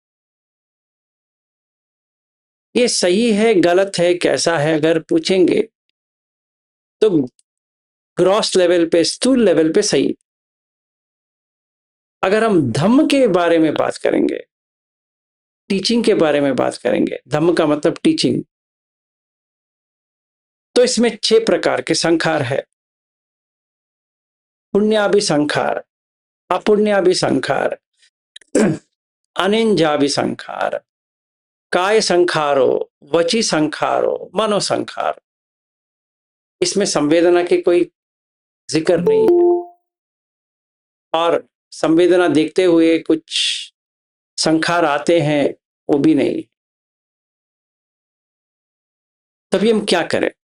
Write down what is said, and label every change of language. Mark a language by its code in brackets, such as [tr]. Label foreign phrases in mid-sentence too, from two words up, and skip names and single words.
[hi] ये सही है गलत है कैसा है अगर पूछेंगे तो [en] gross level [hi] पे, स्थूल लेवल पे सही। अगर हम धम्म के बारे में बात करेंगे, टीचिंग के बारे में बात करेंगे, धम्म का मतलब टीचिंग, तो इसमें 6 प्रकार के संखार है। [pi] पुण्याभि संखार, अपुण्याभि संखार, अनिंजाभि संखार, काय संखारो, वची संखारो, मनो संखार। [hi] इसमें संवेदना की कोई जिक्र नहीं है, और संवेदना देखते हुए कुछ संखार आते हैं वो भी नहीं। तभी हम क्या करें?